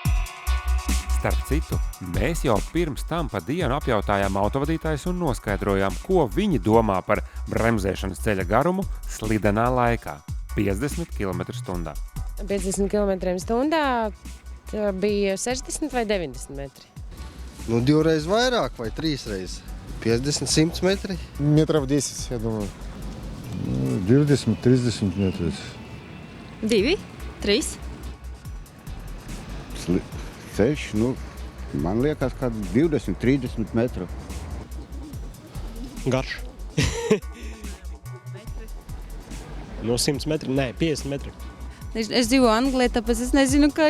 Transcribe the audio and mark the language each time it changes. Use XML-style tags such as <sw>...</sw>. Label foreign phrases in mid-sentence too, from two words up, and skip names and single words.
<lv>Starp citu, mēs jau pirms tam pa dienu apjautājām autovadītājus un noskaidrojām, ko viņi domā par bremzēšanas ceļa garumu slidenā laikā – 50 km/h. 50 km/h bija 60 vai 90 metri? 2 reizes vairāk vai 3 reizes. 50-100 metri.</lv> <ru>Метров 10, я думаю. 20-30 метров. 2, 3.</ru> <lv>Ceļš, man liekas, kā 20-30 metru. Garš. 100 metri, nē, 50 metri. Es dzīvoju Anglijā, tāpēc es nezinu, kā</lv>